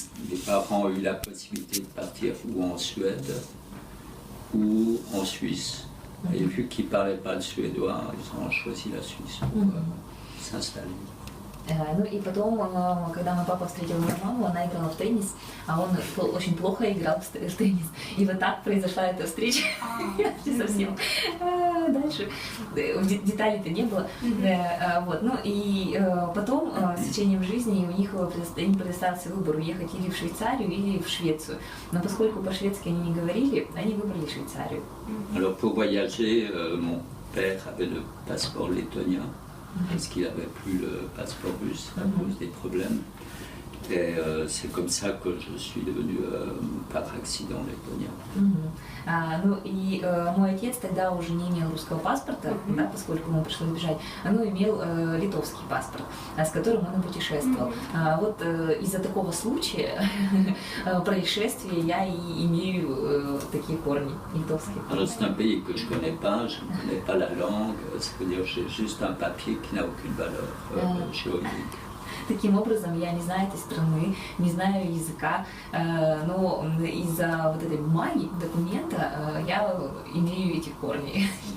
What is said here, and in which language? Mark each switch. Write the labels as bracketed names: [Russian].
[French] mes parents ont eu la possibilité de partir ou en Suède ou en Suisse. Et vu qu'ils ne parlaient pas le suédois, ils ont choisi la Suisse pour s'installer. [Russian] Ну и потом, когда мой папа встретил мою маму, она играла в теннис, а он очень плохо играл в теннис. И вот так произошла эта встреча. Совсем. Дальше деталей-то не было. Вот. Ну и потом, с течением жизни, у них им предоставился выбор уехать или в Швейцарию, или в Швецию. Но поскольку по-шведски они не говорили, они выбрали Швейцарию. [French] Alors pour voyager, mon père avait le passeport lettonien. Parce qu'il n'avait plus le passeport russe à cause des problèmes. Et c'est comme ça que je suis devenu par accident lettonien. [Russian] Ну и мой отец тогда уже не имел русского паспорта, да, поскольку ему пришлось бежать, но имел литовский паспорт, с которым он и путешествовал. Вот из-за такого случая, происшествия, я и имею такие корни литовские. [French] Alors c'est un pays que je ne connais pas la langue, ça veut dire que j'ai juste un papier qui n'a aucune valeur juridique. [Russian] Таким образом, я не знаю этой страны, не знаю языка, но из-за вот этой бумаги, документа, я имею эти корни.